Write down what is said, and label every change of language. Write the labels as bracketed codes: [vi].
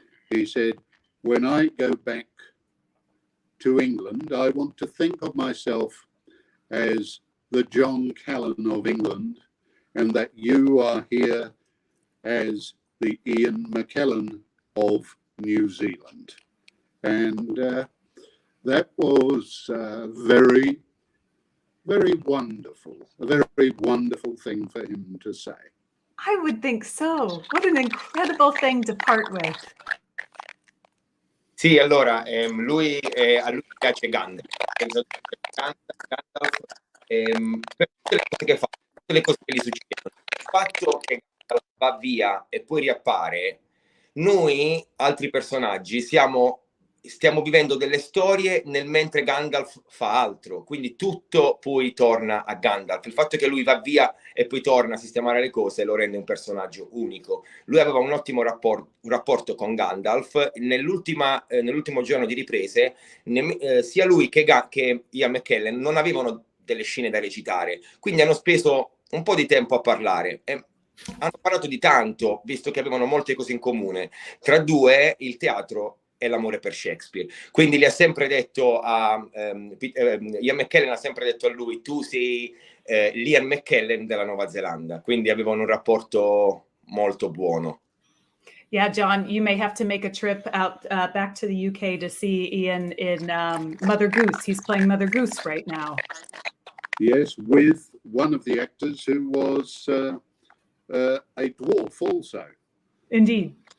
[en] He said, "When I go back to England, I want to think of myself as the John Callen of England, and that you are here as the Ian McKellen of New Zealand." And that was very, very wonderful, a very wonderful thing for him to say. I would think so. What an incredible thing to part with. [it] Sì, allora, a lui piace Gandalf. Per tutte le cose che fa, tutte le cose che gli succedono. Il fatto che Gandalf va via e poi riappare, noi, altri personaggi, stiamo vivendo delle storie mentre Gandalf fa altro, quindi tutto poi torna a Gandalf. Il fatto che lui va via e poi torna a sistemare le cose lo rende un personaggio unico. Lui aveva un ottimo rapporto con Gandalf. Nell'ultimo giorno di riprese, sia lui che Ian McKellen non avevano delle scene da recitare, quindi hanno speso un po' di tempo a parlare. hanno parlato di tanto, visto che avevano molte cose in comune. Tra due, il teatro e l'amore per Shakespeare. Quindi gli ha sempre detto Ian McKellen ha sempre detto a lui: tu sei l'Ian McKellen della Nuova Zelanda. Quindi avevano un rapporto molto buono. [en] Yeah, John, you may have to make a trip out back to the UK to see Ian in Mother Goose. He's playing Mother Goose right now. Yes, with one of the actors who was a dwarf also. Indeed.